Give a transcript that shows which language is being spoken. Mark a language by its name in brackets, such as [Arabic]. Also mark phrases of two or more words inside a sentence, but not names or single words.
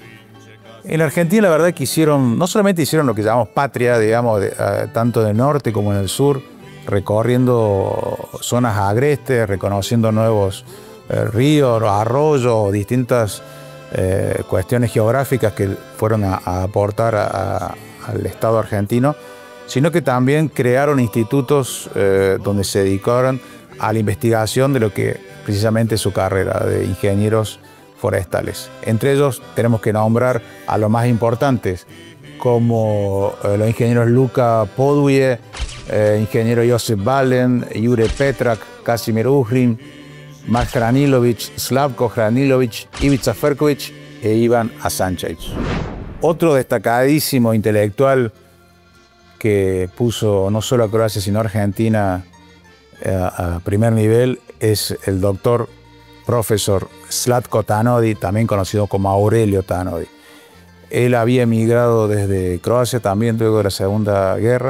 [Spanish] En la Argentina la verdad que no solamente hicieron lo que llamamos patria, digamos, tanto en el norte como en el sur, recorriendo zonas agrestes, reconociendo nuevos ríos, arroyos, distintas cuestiones geográficas que fueron a aportar al Estado argentino, sino que también crearon institutos donde se dedicaron a la investigación de lo que precisamente es su carrera de ingenieros forestales. Entre ellos tenemos que nombrar a los más importantes, como los ingenieros Luka Poduje, ingeniero Josef Valen, Jure Petrak, Kasimir Uhrin, Mark Hranilović, Slavko Hranilović, Ivica Ferković e Ivan Asančević. Otro destacadísimo intelectual que puso no solo a Croacia sino a Argentina a primer nivel es el doctor profesor Zlatko Tanodi, también conocido como Aurelio Tanodi. Él había emigrado desde Croacia también luego de la Segunda Guerra.